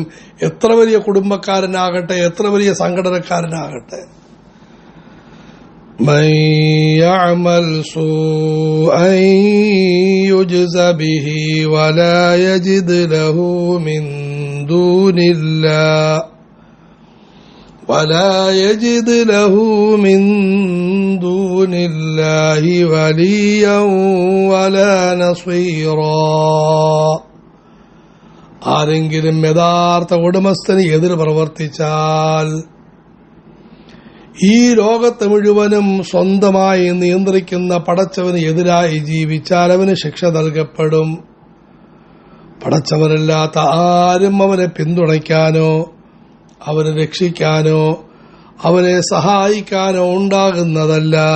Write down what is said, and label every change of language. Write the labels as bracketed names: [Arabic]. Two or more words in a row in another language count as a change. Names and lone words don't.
[Malayalam] എത്ര വലിയ കുടുംബക്കാരനാകട്ടെ, എത്ര വലിയ സംഘടനക്കാരനാകട്ടെ. [Arabic] من يعمل سوءا يجز به ولا يجد له من دون الله ولا يجد له من دون الله وليا ولا نصيرا. [Malayalam] ആരെങ്കിലും യഥാർത്ഥ ഉടമസ്ഥന് എതിർ പ്രവർത്തിച്ചാൽ, ഈ ലോകത്ത് മുഴുവനും സ്വന്തമായി നിയന്ത്രിക്കുന്ന പടച്ചവന് എതിരായി ജീവിച്ചാൽ അവന് ശിക്ഷ നൽകപ്പെടും. പടച്ചവനല്ലാത്ത ആരും അവനെ പിന്തുണയ്ക്കാനോ അവനെ രക്ഷിക്കാനോ അവനെ സഹായിക്കാനോ ഉണ്ടാകുന്നതല്ല.